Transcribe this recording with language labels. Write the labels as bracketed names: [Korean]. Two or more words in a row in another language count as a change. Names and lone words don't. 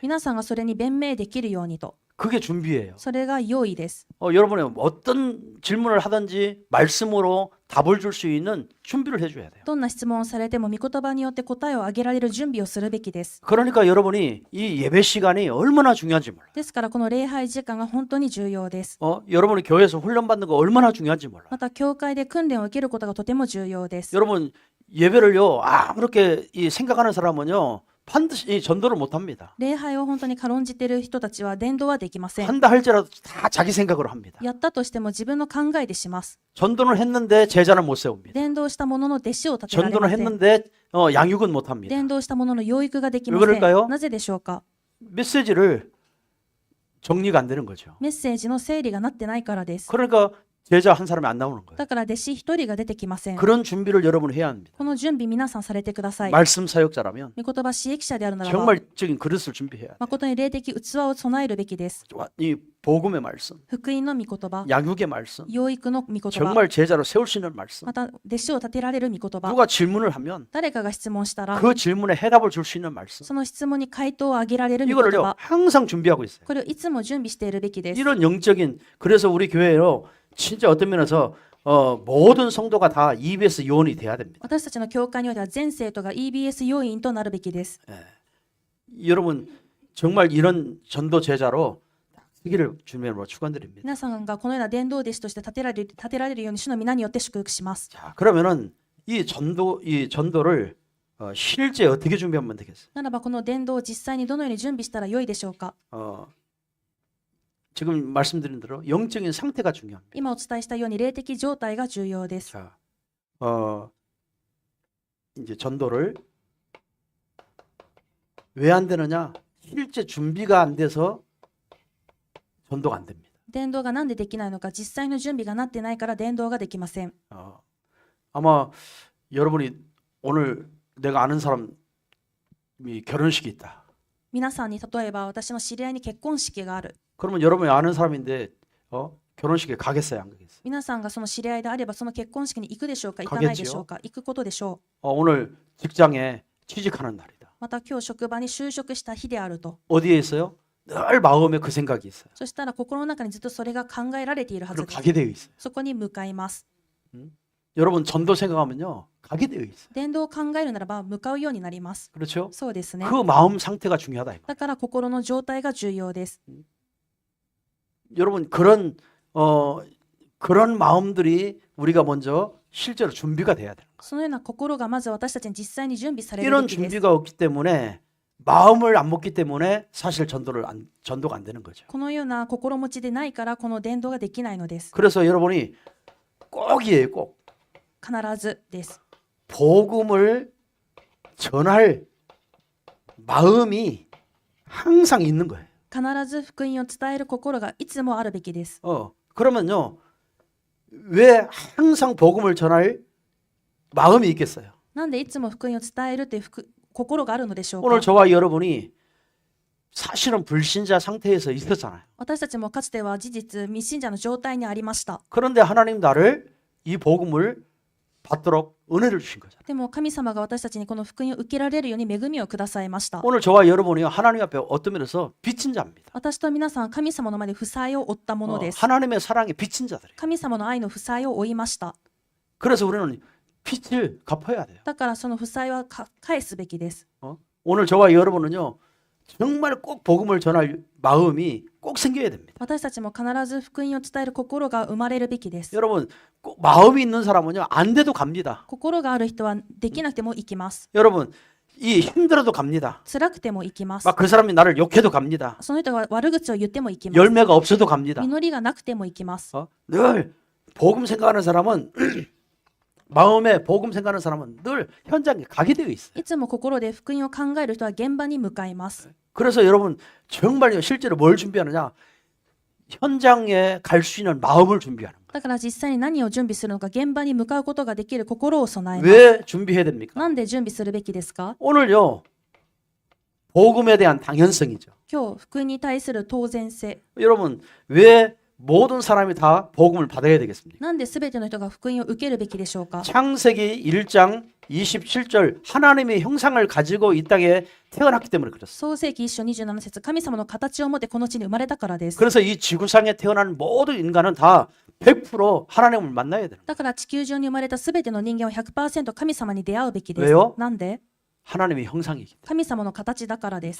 [Japanese] 皆さんがそれに弁明できるようにと。 [Korean] 그게 준비예요. [Japanese] それが用意です。 [Korean] 여러분이 어떤 질문을 하든지 말씀으로 답을 줄 수 있는 준비를 해줘야 돼요. [Japanese] どんな質問をされても御言葉によって答えをあげられる準備をするべきです。 [Korean] 그러니까 여러분이 이 예배 시간이 얼마나 중요한지 몰라요. [Japanese] ですからこの礼拝時間が本当に重要です。 [Korean] 여러분이 교회에서 훈련받는 거 얼마나 중요한지 몰라요. [Japanese] また教会で訓練を受けることがとても重要です。 [Korean] 여러분 예배를요 아무렇게 생각하는 사람은요 반드시 이 전도를 못합니다. [Japanese] 礼拝を本当に軽んじている人たちは伝道はできません。 [Korean] 한다 할지라도 다 자기 생각으로 합니다. [Japanese] やったとしても自分の考えでします。 [Korean] 전도는 했는데 제자는 못 세웁니다. [Japanese] 伝道した者の弟子を立てられ [Korean] 전도는 [Japanese] ません。 [Korean] 했는데 양육은 못 합니다. [Japanese] 伝道した者の養育ができま [Korean] 왜 [Japanese] せ [Korean] 그럴까요? [Japanese] ん。なぜでしょうか。 [Korean] 메시지를 정리가 안 되는 거죠. [Japanese] メッセージの整理がなってないからです。 [Korean] 그러니까 제자 한 사람이 안 나오는 거예요. [Japanese] だから弟子一人が出てきません。 [Korean] 그런 준비를 여러분 해야 합니다. [Japanese] この準備皆さんされてください。 [Korean] 말씀 사역자라면 [Japanese] 御言葉使役者であるならば、 [Korean] 정말적인 그릇을 준비해야 돼요. [Japanese] 誠に霊的器を備えるべきです。 [Korean] 이 복음의 말씀, [Japanese] 福音の御言葉、 [Korean] 양육의 말씀, [Japanese] 養育の御言葉、 [Korean] 정말 제자로 세울 수 있는 말씀. [Japanese] また弟子を立てられる御言葉。 [Korean] 누가 질문을 하면 [Japanese] 誰かが質問したら、 [Korean] 그 질문에 해답을 줄 수 있는 말씀. [Japanese] その質問に回答をあげられる御言 [Korean] 이거를요 [Japanese] 葉。 [Korean] 항상 준비하고 있어요. [Japanese] これをいつも準備しているべきです。 [Korean] 이런 영적인 그래서 우리 교회로 진짜 어떤 면에서 모든 성도가 다 EBS 요원이 돼야 됩니다. [Japanese] 私たちの教会においては全生徒が EBS 要員となるべきです。 [Korean] 여러분 정말 이런 전도 제자로 되기를 주님으로 축원드립니다. [Japanese] 皆さんがこのような伝道弟子として立てられるように主の皆によって祝福します。 [Korean] 자, 그러면은 이 전도를 실제 어떻게 준비하면 되겠어요? [Japanese] ならばこの伝道を実際にどのように準備したらよいでしょうか。 [Korean] 지금 말씀드린 대로 영적인 상태가 중요합니다. [Japanese] 今お伝えしたように霊的状態が重要です。 [Korean] 자, 이제 전도를 왜 안 되느냐? 실제 준비가 안 돼서 전도가 안 됩니다. [Japanese] 伝道がなんでできないのか、実際の準備がなってないから伝道ができません。 [Korean] 아마 여러분이 오늘 내가 아는 사람이 결혼식이 있다. [Japanese] 皆さんに例えば私の知り合いに結婚式がある。 [Korean] 그러면 여러분이 아는 사람인데 결혼식에 가겠어요, 안 가겠어요? [Japanese] 皆さんがその知り合いであればその結婚式に行くでしょうか、行かないでしょうか、行くことでしょう。 [Korean] 오늘 직장에 취직하는 날이다. [Japanese] また今日職場に就職した日であると。 [Korean] 어디에 있어요? 늘 마음에 그 생각이 있어요. [Japanese] そしたら心の中にずっとそれが考えられているはず [Korean] 그리고 [Japanese] です。 [Korean] 가게 되어 있어요. [Japanese] そこに向かいます。 [Korean] 여러분 전도 생각하면요, 가게 되어 있어요. [Japanese] 伝道を考えるならば向かうようになります。 [Korean] 그렇죠? [Japanese] そうですね。 [Korean] 그 마음 상태가 중요하다. 이 말. [Japanese] だから心の状態が重要です。 [Korean] 여러분 그런 마음들이 우리가 먼저 실제로 준비가 돼야 돼요. [Japanese] そのような心がまず私たちに実際に準備されるべ [Korean] 이런 [Japanese] きです。 [Korean] 준비가 없기 때문에 마음을 안 먹기 때문에 사실 전도가 안 되는 거죠. [Japanese] このような心持ちでないからこの伝道ができないのです。 [Korean] 그래서 여러분이 꼭이에요, 꼭. [Japanese] 必ずです。 [Korean] 복음을 전할 마음이 항상 있는 거예요. [Japanese] 必ず福音を伝える心がいつもあるべきです。 [Korean] 그러면요, 왜 항상 복음을 전할 마음이 있겠어요? [Japanese] なんでいつも福音を伝えるという心があるのでしょう [Korean] 오늘 [Japanese] か。 [Korean] 저와 여러분이 사실은 불신자 상태에서 있었잖아요. [Japanese] 私たちもかつては事実未信者の状態にありました。 [Korean] 그런데 하나님 나를 이 복음을 받도록 은혜를 주신 거잖아요. [Japanese] でも神様が私たちにこの福音を受けられるように恵みをくださいました。 [Korean] 오늘 저와 여러분이 하나님 앞에 어떤 면에서 빚진 자입니다. [Japanese] 私と皆さんは神様の前で負債を負ったものです。 [Korean] 하나님의 사랑에 빚진 자들이에요. [Japanese] 神様の愛の負債を負いました。 [Korean] 그래서 우리는 빚을 갚아야 돼요. [Japanese] だからその負債は返すべきです。 [Korean] 오늘 저와 여러분은요, 정말 꼭 복음을 전할 마음이 꼭 생겨야 됩니다. [Japanese] 私たちも必ず福音を伝える心が生まれるべきです。 [Korean] 여러분, 꼭 마음이 있는 사람은요, 안 돼도 갑니다. [Japanese] 心がある人はできなくても行きます。 [Korean] 여러분, 이 힘들어도 갑니다. [Japanese] 辛くても行きます。 [Korean] 막 그 사람이 나를 욕해도 갑니다. [Japanese] その人が悪口を言っても行きます。 [Korean] 열매가 없어도 갑니다. [Japanese] 実りがなくても行きます。 [Korean] 늘 복음 생각하는 사람은 마음에 복음 생각하는 사람은 늘 현장에 가게 되어 있어요. [Japanese] いつも心で福音を考える人は現場に向かいます。 [Korean] 그래서 여러분 정말 실제로 뭘 준비하느냐? 현장에 갈 수 있는 마음을 준비하는 거예요. [Japanese] だから実際に何を準備するのか、現場に向かうことができる心を備えます。 [Korean] 왜 준비해야 됩니까? [Japanese] なんで準備するべきですか？ [Korean] 오늘요, 복음에 대한 당연성이죠. [Japanese] 今日、福音に対する当然性。 [Korean] 여러분, 왜 모든 사람이 다 복음을 받아야 되겠습니까? [Japanese] なんで全ての人が福音を受けるべきでしょうか？ [Korean] 창세기 1장 27절 하나님의 형상을 가지고 이 땅에 태어났기 때문에 그렇습니다. [Japanese] 創世記1章27節、神様の形を持ってこの地に生まれたからです。 [Korean] 그래서 이 지구상에 태어난 모든 인간은 다 100% 하나님을 만나야 되는 거예요. [Japanese] だから地球上に生まれた全ての人間は 100% 神様に出会うべきです。 [Korean] 왜요? [Japanese] なんで？ [Korean] 하나님의 형상이기 때문에. [Japanese] 神様の形だからです。